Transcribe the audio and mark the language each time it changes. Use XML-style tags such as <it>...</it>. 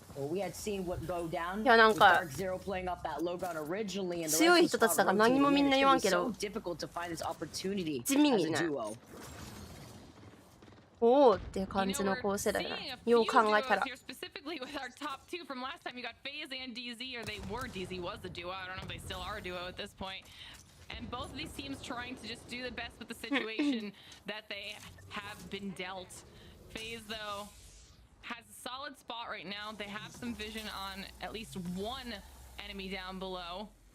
<en>Well, we had seen what go down. Dark Zero playing up that low ground originally, and the rest of the squad rotating in. It's so difficult to find this opportunity as a duo.</en> <ja>おーっていう感じの構成だよね。よう考えたら。</ja> <en>Specifically with our top two from last time, you got FaZe and DZ, or they were. DZ was the duo. I don't know if they still are a duo at this point. And both of these teams trying to just do the best with the situation that they have been dealt. FaZe, though, has a solid spot right now. They have some vision on at least one enemy down below.</en>